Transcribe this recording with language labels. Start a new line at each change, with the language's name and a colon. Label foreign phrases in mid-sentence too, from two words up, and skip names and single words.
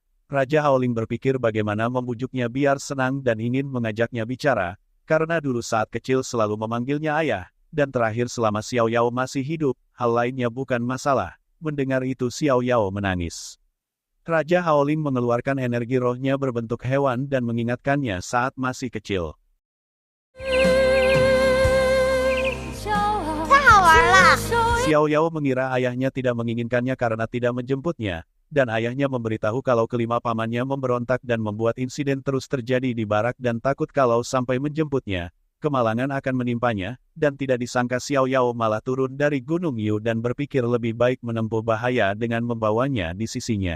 Indonesian: Raja Haoling berpikir bagaimana membujuknya biar senang dan ingin mengajaknya bicara, karena dulu saat kecil selalu memanggilnya ayah, dan terakhir selama Xiao Yao masih hidup, hal lainnya bukan masalah. Mendengar itu Xiao Yao menangis. Raja Haoling mengeluarkan energi rohnya berbentuk hewan dan mengingatkannya saat masih kecil.
Chinese: 太好玩了！
Indonesian: Xiao Yao mengira ayahnya tidak menginginkannya karena tidak menjemputnya, dan ayahnya memberitahu kalau kelima pamannya memberontak dan membuat insiden terus terjadi di barak dan takut kalau sampai menjemputnya, kemalangan akan menimpanya, dan tidak disangka Xiao Yao malah turun dari Gunung Yu dan berpikir lebih baik menempuh bahaya dengan membawanya di sisinya.